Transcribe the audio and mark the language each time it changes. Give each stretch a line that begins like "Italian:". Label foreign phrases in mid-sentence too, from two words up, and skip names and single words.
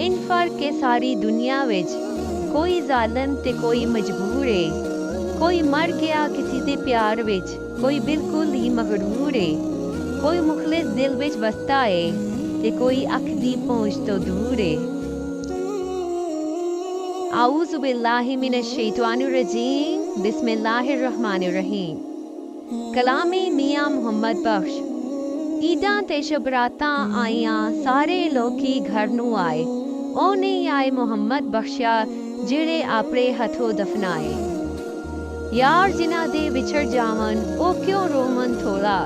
Punjabi: ਇਨ ਫ਼ਰਕ ਕੇ ਸਾਰੀ ਦੁਨੀਆ ਵਿਚ, ਕੋਈ ਜ਼ਾਲਿਮ ਤੇ ਕੋਈ ਮਜਬੂਰ ਹੈ। ਕੋਈ ਮਰ ਗਿਆ ਕਿਸੀ ਦੇ ਪਿਆਰ ਵਿਚ, ਕੋਈ ਬਿਲਕੁਲ ਹੀ ਮਗ਼ਰੂਰ ਹੈ। ਕੋਈ ਮੁਖ਼ਲਿਸ ਦਿਲ ਵਿਚ ਬਸਤਾ ਹੈ, ਤੇ ਕੋਈ ਅੱਖ ਦੀ ਪਹੁੰਚ ਤੋ ਦੂਰ ਹੈ।
Arabic: أعوذ بالله من الشيطان الرجيم، بسم الله الرحمن الرحيم.
Punjabi: ਕਲਾਮੇ ਮੀਆਂ ਮੁਹੰਮਦ ਬਖ਼ਸ਼। ਈਦਾਂ ਤੇ ਸ਼ਬਰਾਤਾਂ ਆਈਆਂ, ਸਾਰੇ ਲੋਕੀ ਘਰ ਨੂੰ ਆਏ। ਓ ਨਹੀਂ ਆਏ ਮੁਹੰਮਦ ਬਖ਼ਸ਼ਾ, ਜੇੜ੍ਹੇ ਆਪਣੇ ਹੱਥੋਂ ਦਫ਼ਨਾਏ। ਯਾਰ ਜਿਨ੍ਹਾਂ ਦੇ ਵਿਛੜ ਜਾਵਨ, ਓ ਕਿਉਂ ਰੋਵਨ ਥੋੜ੍ਹਾ।